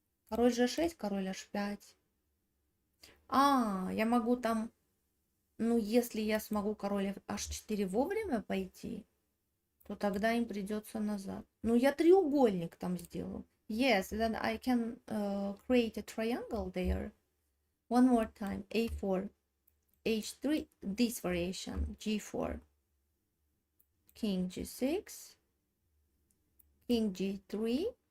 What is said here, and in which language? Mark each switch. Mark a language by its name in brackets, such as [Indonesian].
[Russian] Король g6, король h5. Я могу там, ну, если я смогу король h4 вовремя пойти, то тогда им придется назад. Ну, я треугольник там сделаю. [English] Yes, then I can create a triangle there. One more time. a4, h3, this variation, g4, king g6, king g3.